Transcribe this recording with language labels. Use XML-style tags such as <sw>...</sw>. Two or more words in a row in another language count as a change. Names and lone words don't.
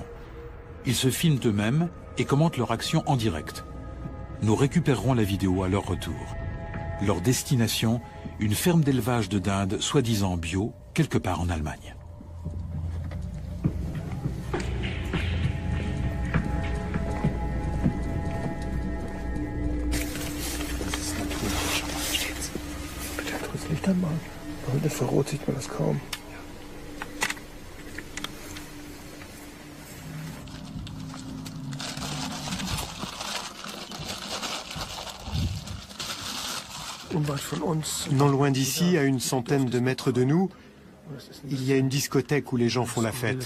<fr>Ils se filment eux-mêmes et commentent leur action en direct. Nous récupérerons la vidéo à leur retour. Leur destination, une ferme d'élevage de dindes soi-disant bio, quelque part en Allemagne.</fr> <de>Mit Infrarot sieht man das kaum.</de> <fr>Non loin d'ici, à une centaine de mètres de nous, il y a une discothèque où les gens font la fête.</fr>